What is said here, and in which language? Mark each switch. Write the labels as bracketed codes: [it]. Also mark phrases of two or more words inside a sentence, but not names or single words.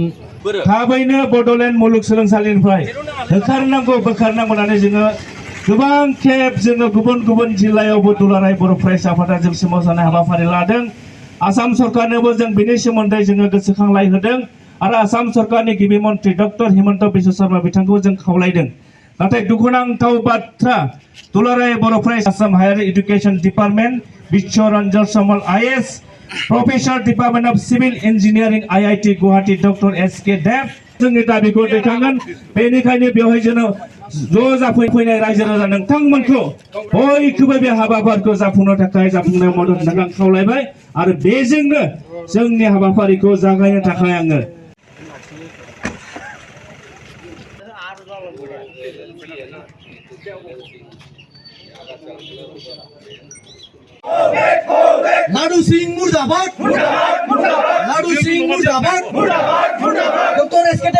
[brx] थाबैनो बड'लेण्ड मुलुगसोलोंसालिनिफ्राय होखारनांगौ बोखारनांगौ होननानै जोङो गोबां खेब जोङो गुबुन गुबुन जिल्लायावबो दुलाराय बर' फरायसा आफादा जों सोमावसारनाय हाबाफारि लादों आसाम सरकारनोबो जों बेनि सोमोन्दै जोङो गोसोखांलाय होदों आरो आसाम सरकारनि गिबि मन्त्रि डक्टर हिमन्त बिश्व शर्मा बिथांखौ जों खावलायदों नाथाय दुखुनांथाव बाथ्रा दुलाराय बर' फरायसा [en] Assam Higher Education Department [brx] विश्वरंजन समल आईएएस [en] Professor Department of Civil Engineering IIT Guwahati [brx] डक्टर एसके देव जोंनि दाबिखौ दैखांगोन बेनिखायनो बेवहाय जोङो ज' जाफैनाय रायजो राजा नोंथांमोनखौ बयखौबो बे हाबाफारिखौ जाफुंनो थाखाय जाफुंनायाव मदद होनो आं खावलायबाय आरो बेजोंनो जोंनि हाबाफारिखौ जागायनो थाखाय आङो [hi] लाडू सिंह मुर्दाबाद लाडू सिंह मुर्दाबाद डॉक्टर एसके